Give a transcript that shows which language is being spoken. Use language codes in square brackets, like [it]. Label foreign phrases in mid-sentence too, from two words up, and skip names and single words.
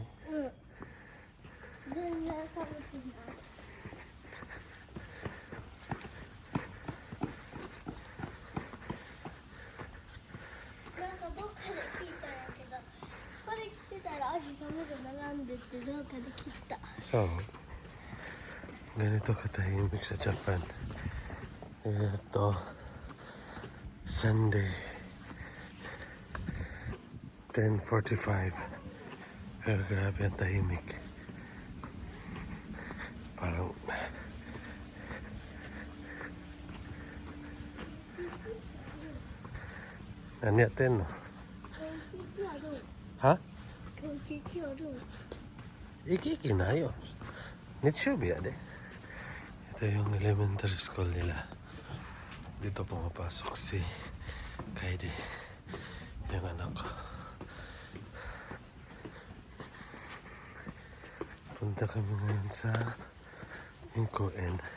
[ja] うん。全然寒くない。なんかどっかで聞いたんやけど、これ着てたら足寒くならんでってどっかで聞いた。 [tl] So, ganito katahimik sa Japan. Sunday, 10:45. Pero grabe ang tahimik. Parang [ja] 何やってんの？は？今日ケーキある。生き生きないよ。日曜日ya de. [tl] Ito yung elementary school nila. Dito pumapasok si Kaide, yung anak ko. Punta kami ngayon sa Hinkoen.